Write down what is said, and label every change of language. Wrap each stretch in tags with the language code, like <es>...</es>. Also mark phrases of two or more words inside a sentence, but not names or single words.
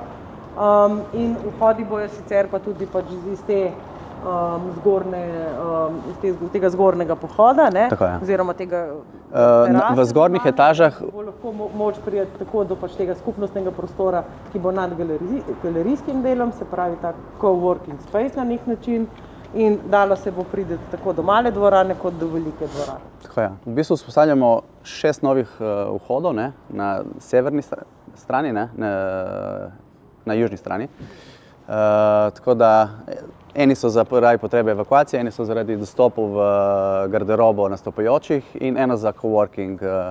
<sl>In vhodi bojo sicer pa tudi pač iz tega zgornjega pohoda, ne? Oziroma tega terasa. V zgornjih etažah bo lahko moč prijeti tako do pač tega skupnostnega prostora, ki bo nad galerijskim delom, se pravi ta</sl> <en>co-working space</en> <sl>na nek način, in dalo se bo priti tako do male dvorane kot do velike dvorane. Tako je. V bistvu vzpostavljamo 6 novih vhodov, ne? Na severni strani, ne? Na južni strani. Tako da eni so zaradi potrebe evakuacije, eni so zaradi dostopov v garderobo nastopajočih in eno za coworking</sl>